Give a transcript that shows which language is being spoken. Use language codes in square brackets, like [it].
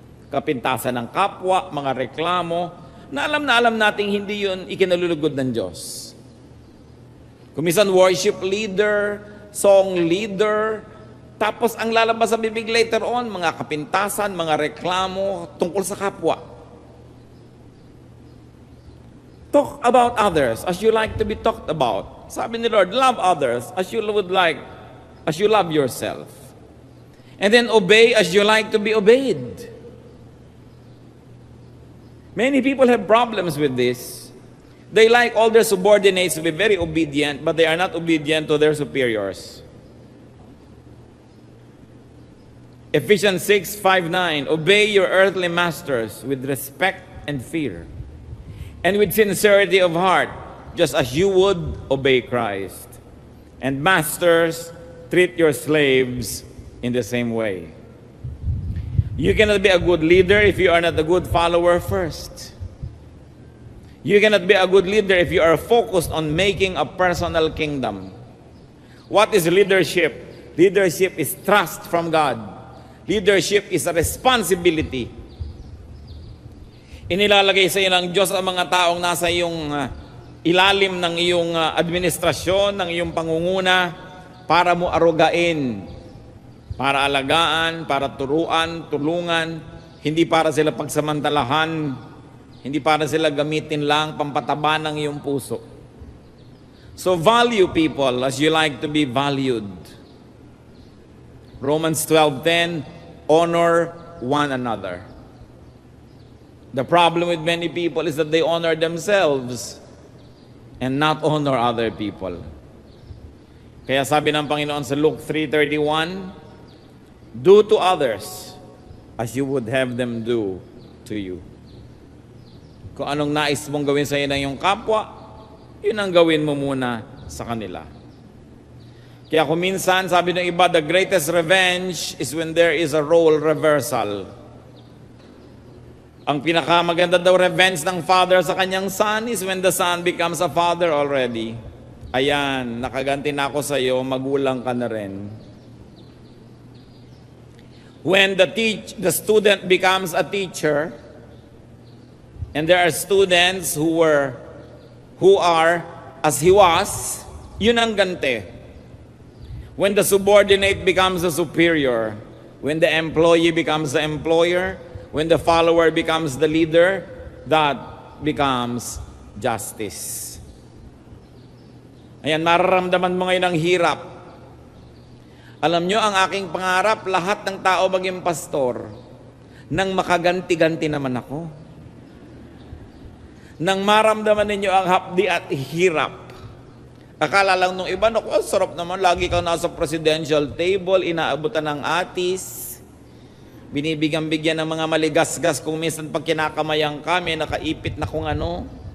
[tl] Kapintasan ng kapwa, mga reklamo, na alam nating hindi yun ikinalulugod ng Diyos. Kumisan worship leader, song leader, tapos ang lalabas sa bibig later on, mga kapintasan, mga reklamo tungkol sa kapwa. [en] Talk about others as you like to be talked about. [tl] Sabi ni Lord, [en] love others as you love yourself. And then obey as you like to be obeyed. Many people have problems with this. They like all their subordinates to be very obedient, but they are not obedient to their superiors. Ephesians 6:5-9, obey your earthly masters with respect and fear, and with sincerity of heart, just as you would obey Christ. And masters, treat your slaves in the same way. You cannot be a good leader if you are not a good follower first. You cannot be a good leader if you are focused on making a personal kingdom. What is leadership? Leadership is trust from God. Leadership is a responsibility. [tl] Inilalagay sa iyo ng Diyos ang mga taong nasa iyong ilalim ng iyong administrasyon, ng iyong pangunguna, para mo arugain, para alagaan, para turuan, tulungan, hindi para sila pagsamantalahan, hindi para sila gamitin lang pampataba ng iyong puso. [en] So value people as you like to be valued. Romans 12:10, honor one another. The problem with many people is that they honor themselves and not honor other people. [tl] Kaya sabi ng Panginoon sa Luke 3:31, [en] do to others as you would have them do to you. [tl] Kung anong nais mong gawin sa iyo ng iyong kapwa, yun ang gawin mo muna sa kanila. Kaya kung minsan, sabi ng iba, [en] the greatest revenge is when there is a role reversal. [tl] Ang pinakamaganda daw [en] revenge ng father sa kanyang son is when the son becomes a father already. [tl] Ayan, nakaganti na ako sa iyo, magulang ka na rin. [en] When the student becomes a teacher, and there are students who are as he was, [tl] yun ang ganti. [en] When the subordinate becomes a superior, when the employee becomes the employer, when the follower becomes the leader, that becomes justice. [tl] Ayan, mararamdaman mo ngayon ang hirap. Alam nyo, ang aking pangarap, lahat ng tao maging pastor, nang makaganti-ganti naman ako. Nang maramdaman ninyo ang hapdi at hirap. Akala lang nung iba, naku, sarap naman, lagi kang nasa presidential table, inaabutan ng atis, binibigyan-bigyan ng mga maligasgas, kung minsan pag kinakamayang kami, nakaipit na kung ano.